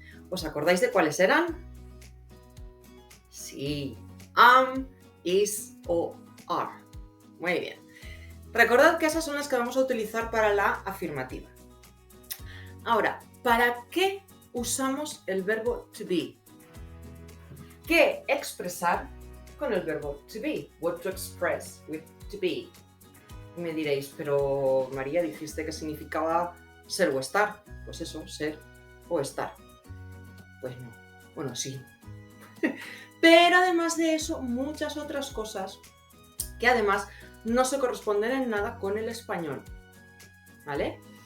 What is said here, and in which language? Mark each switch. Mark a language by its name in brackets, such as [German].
[Spanish] ¿Os acordáis de cuáles eran? Sí, am, is o are. Muy bien. Recordad que esas son las que vamos a utilizar para la afirmativa. Ahora, ¿para qué usamos el verbo to be? ¿Qué expresar con el verbo to be? [English] What to express with to be. [Spanish] Y me diréis, pero María, dijiste que significaba ser o estar. Pues eso, ser o estar. Pues no. Bueno, sí. Pero además de eso, muchas otras cosas que además no se corresponden en nada con el español. ¿Vale?